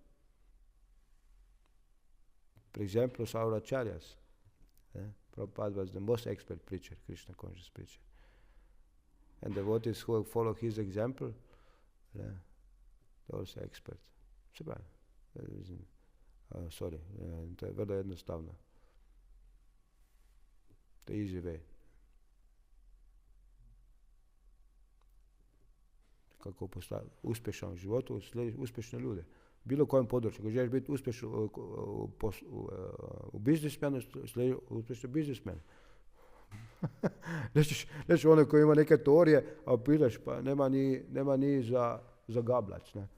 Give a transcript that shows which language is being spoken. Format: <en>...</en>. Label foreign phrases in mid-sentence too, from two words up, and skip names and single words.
<en>For example, our acharyas. Prabhupada was the most expert preacher, Krishna conscious preacher. And devotees who follow his example, they're also expert.</en> <hr>Sorry, to je vrlo jednostavno.</hr> <en>The easy way.</en> <hr>Kako postati uspješan u životu, slijediš uspješne ljude. Bilo kojem području. Ako želiš biti uspješan u biznismenu, slijediš uspješne biznismene. Nećeš onaj koji ima neke teorije, a pitaš, pa nema ni za gablac.</hr>